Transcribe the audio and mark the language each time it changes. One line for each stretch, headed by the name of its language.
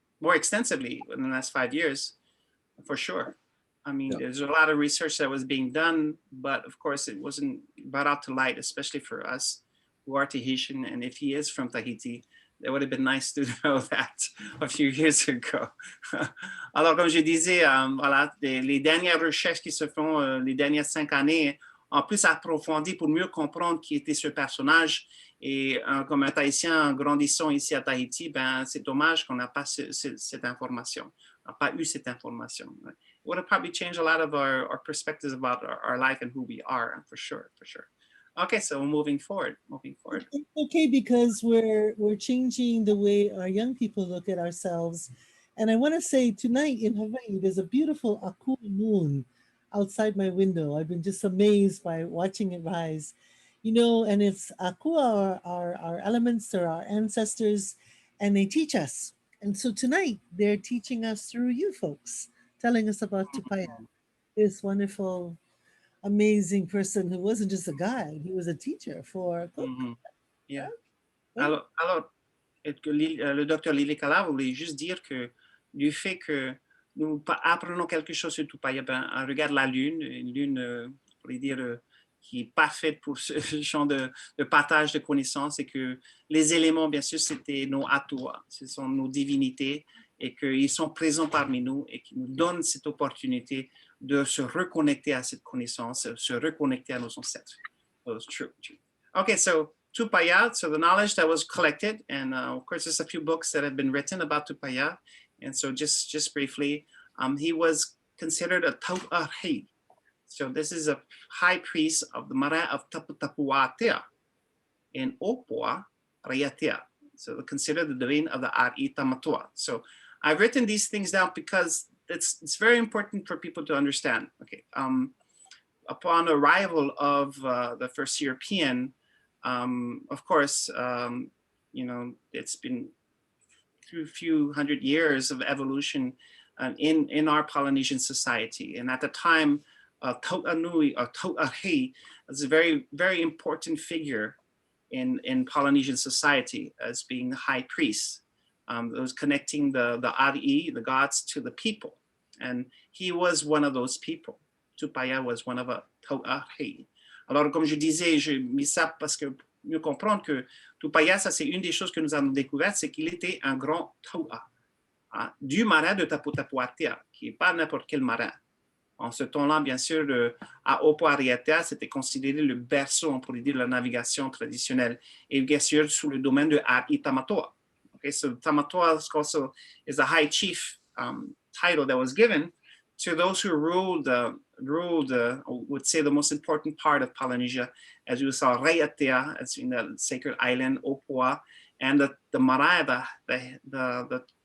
English: More extensively in the last 5 years, for sure. I mean, there's a lot of research that was being done, but of course it wasn't brought out to light, especially for us who are Tahitian. And if he is from Tahiti, it would have been nice to know that a few years ago.
French: Alors, comme je disais, voilà, les dernières recherches qui se font les dernières 5 années, en plus approfondies pour mieux comprendre qui était ce personnage. Et comme un Tahitien grandissant ici à Tahiti, ben, c'est dommage qu'on n'a pas cette information, on n'a pas eu cette information.
English: It would have probably changed a lot of our perspectives about our life and who we are, for sure. Okay, so moving forward. Okay, because we're changing the way our young people look at ourselves. And I want to say tonight in Hawaii, there's a beautiful ATUA moon outside my window. I've been just amazed by watching it rise. You know, and it's ATUA, our elements or our ancestors, and they teach us. And so tonight they're teaching us through you folks, telling us about Tupaya, this wonderful, amazing person who wasn't just a guide, he was a teacher for Cook. Mm-hmm. Yeah.
French: Alors, le docteur Lilikalā voulait juste dire que du fait que nous apprenons quelque chose sur Tupaya, ben, on regarde la lune, une lune, on pourrait dire, qui est parfaite pour ce genre de partage de connaissances, et que les éléments, bien sûr, c'était nos ATUA, ce sont nos divinités, et qu'ils sont présents parmi nous et qui nous donnent cette opportunité de se reconnecter à cette connaissance, se reconnecter à nos ancêtres.
English: So it's true. Okay, so Tupaya, so the knowledge that was collected, and of course there's a few books that have been written about Tupaya, and so just briefly, he was considered a Tau'ahi. So this is a high priest of the marae of Tupaya in Opua, Raʻiatean. So consider the domain of the Ariʻi Tamatua. So I've written these things down because it's very important for people to understand. Okay, upon arrival of the first European, of course, you know, it's been through a few hundred years of evolution in our Polynesian society. And at the time, Teuatanui or Teuatakiri is a very, very important figure in Polynesian society as being the high priest. That was connecting the Ariʻi, the gods, to the people. And he was one of those people. Tupaya was one of a Teuatakiri.
French: Alors, comme je disais, j'ai mis ça parce que mieux comprendre que Tupaya, ça c'est une des choses que nous avons découvertes, c'est qu'il était un grand Teua, hein, du marin de Tupaya, qui n'est pas n'importe quel marin. En ce temps-là, bien sûr, à Opua Raʻiatean, c'était considéré le berceau, on pourrait dire, de la navigation traditionnelle, et bien sûr sous le domaine de Ariʻi Tamatua.
English: Okay, so Tamatua also is a high chief title that was given to those who ruled, would say, the most important part of Polynesia, as you saw, Raʻiatean, as in the sacred island, Opua, and the marae, the